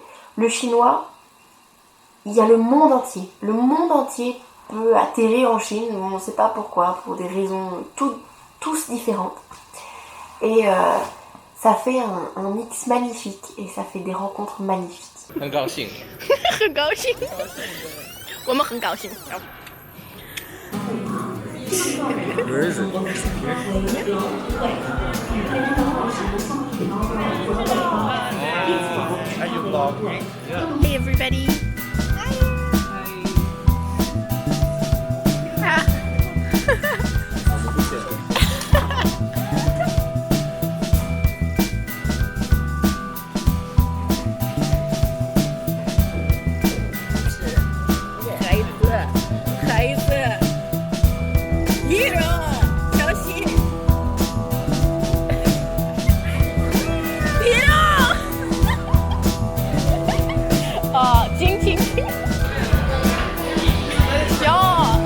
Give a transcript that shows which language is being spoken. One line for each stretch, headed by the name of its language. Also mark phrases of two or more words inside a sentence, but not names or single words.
French: Le chinois, il y a le monde entier. Le monde entier peut atterrir en Chine, on ne sait pas pourquoi, pour des raisons tous différentes. Et ça fait un mix magnifique et ça fait des rencontres magnifiques.
Chinese: 很高兴。很高兴，我们很高兴。
English: Where is it? Are you vlogging? Yeah. Hey everybody. Ah.
Chinese: 孩子，一柔，小心，一柔，啊，惊惊惊，笑。